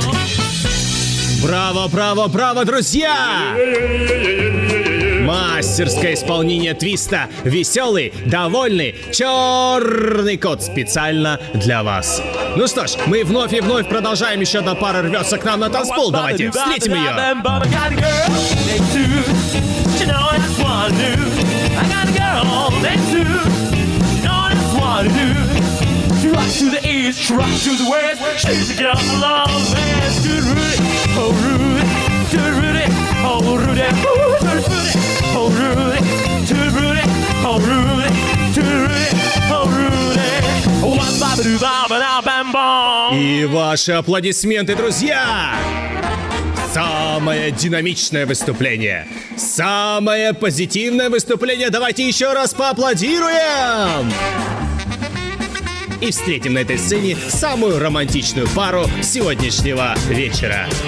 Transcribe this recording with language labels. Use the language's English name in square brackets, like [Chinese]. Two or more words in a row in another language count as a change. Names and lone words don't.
[Russian] Браво, браво, браво, друзья! Мастерское исполнение твиста. Веселый, довольный, черный кот специально для вас. Ну что ж, мы вновь и вновь продолжаем. Еще одна пара рвется к нам на танцпол. Давайте встретим ее. [English] Rock to the east, rock to the west. She's a girl of love, man. To Rudy, oh Rudy, to Rudy, oh Rudy, oh Rudy, to Rudy, oh Rudy, to Rudy, oh Rudy. One ba ba ba ba bam bam. [Russian] И ваши аплодисменты, друзья! Самое динамичное выступление, самое позитивное выступление. Давайте еще раз поаплодируем! И встретим на этой сцене самую романтичную пару сегодняшнего вечера.